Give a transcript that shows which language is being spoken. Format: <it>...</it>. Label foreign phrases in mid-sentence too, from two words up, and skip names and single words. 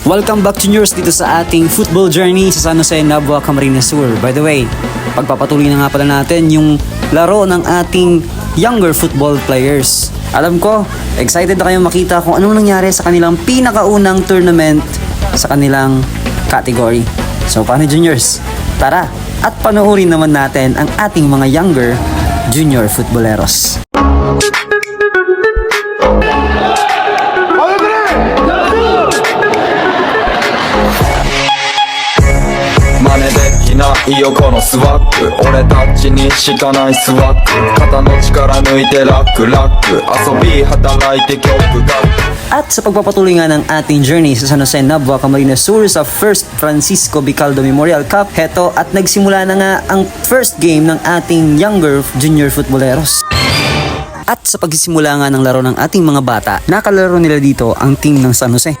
<en>Welcome back juniors</en> <tl>dito sa ating</tl> <en>football journey</en> <tl>sa San Jose, Nabua, Camarines Sur.</tl> <en>By the way,</en> <tl>pagpapatuloy na nga pala natin yung laro ng ating younger football players. Alam ko, excited na kayong makita kung anong nangyari sa kanilang pinakaunang tournament sa kanilang category. So paano juniors? Tara at panoorin naman natin ang ating mga</tl> <en>younger junior footballeros.</en> <ja>いよこのスワッグ俺たちにしかないスワッグ肩の力抜いてラックラック遊び働いて曲が</ja> <tl>At sa pagpapatuloy nga ng ating journey sa San Jose, Nabua, Camarines Sur sa First Francisco Bicaldo Memorial Cup, heto at nagsimula na nga ang</tl> <en>first game</en> <tl>ng ating</tl> <en>younger junior footballeros.</en> <tl>At sa pagsisimula nga ng laro ng ating mga bata, nakalaro nila dito ang team ng San Jose.</tl>